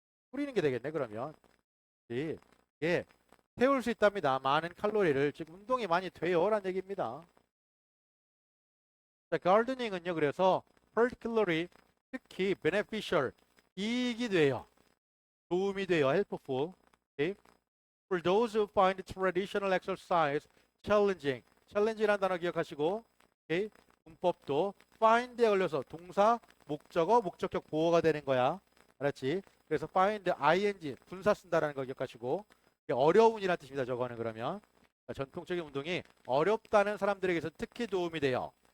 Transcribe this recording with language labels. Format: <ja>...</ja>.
<ko>뿌리는 게 되겠네 그러면. 이게 태울 수 있답니다. 많은 칼로리를. 즉 운동이 많이 돼요 라는 얘기입니다. 자, gardening은요. 그래서 particularly 특히 beneficial 이익이 돼요. 도움이 돼요. helpful. Okay?</ko> <en>For those who find traditional exercise challenging.</en> <ko>challenge라는 단어 기억하시고 okay? 문법도 find에 걸려서 동사, 목적어, 목적격 보어가 되는 거야. 알았지? 그래서 find ing 분사 쓴다라는 거 기억하시고 어려운이라는 뜻입니다. 저거는 그러면 전통적인 운동이 어렵다는 사람들에게서 특히 도움이 돼요.</ko>